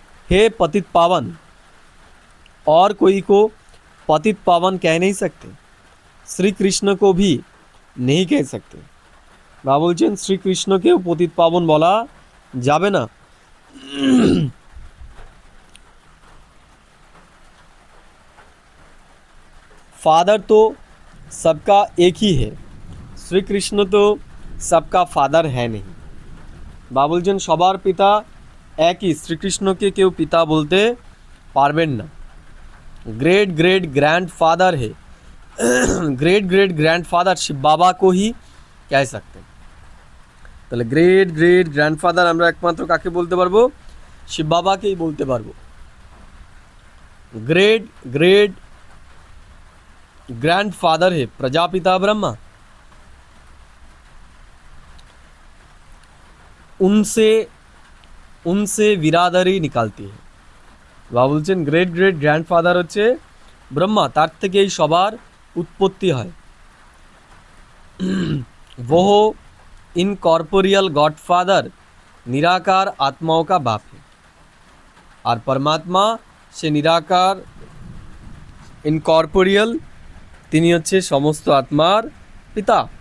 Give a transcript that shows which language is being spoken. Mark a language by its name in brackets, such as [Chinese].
[Hindi] हे पतित पावन, और कोई को पतित पावन कह नहीं सकते, श्री कृष्ण को भी नहीं कह सकते। [Bangla] বা বলছেন শ্রীকৃষ্ণকেও পতিত পাবন বলা যাবে না। [Hindi] फादर तो सबका एक ही है, श्री कृष्ण तो सबका फादर है नहीं। [Bangla] বা বলছেন সবার পিতা একই, শ্রীকৃষ্ণকে কেউ পিতা বলতে পারবেন না। [Hindi] ग्रेट ग्रेट ग्रैंड फादर है, great great grand father Shiv बाबा को ही कह सकते हैं। [Bangla] তাহলে গ্রেট গ্রেট গ্র্যান্ডফাদার আমরা একমাত্র কাকে বলতে পারবো? শিব বাবাকেই বলতে পারবো। [Hindi] ग्रेट ग्रेट ग्रैंडफादर है प्रजापिता ब्रह्मा, उनसे उनसे बिरादरी निकालती है। [Bangla] বা বলছেন গ্রেট গ্রেট গ্র্যান্ডফাদার হচ্ছে ব্রহ্মা, তার থেকেই সবার উৎপত্তি হয়। [Hindi] वो इनकॉर्पोरियल गॉडफादर निराकार आत्माओं का बाप है, और परमात्मा से निराकार इनकॉर्पोरियल [Bangla] তিনি হচ্ছে সমস্ত আত্মার পিতা।